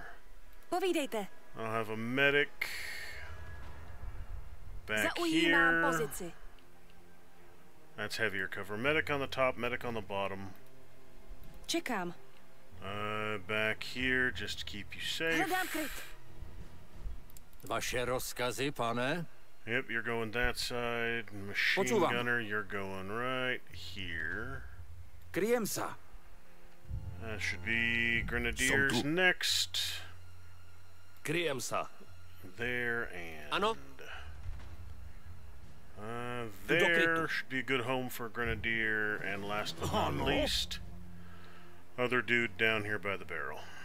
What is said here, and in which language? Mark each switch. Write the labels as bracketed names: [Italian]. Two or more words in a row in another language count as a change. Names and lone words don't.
[Czech] Povídejte. [English] I'll have a medic back here. That's heavier cover. Medic on the top, medic on the bottom. [Czech] Čekám. [English] Back here, just to keep you safe. [Czech] Vaše rozkazy, pane? [English] Yep, you're going that side. Machine gunner, you're going right here. [Slovak] Kryjem sa. [English] That should be grenadiers next. [Slovak] Kryjem sa. [English] There and... [Czech] Ano? [English] There should be a good home for a grenadier, and last but not least, other dude down here by the barrel.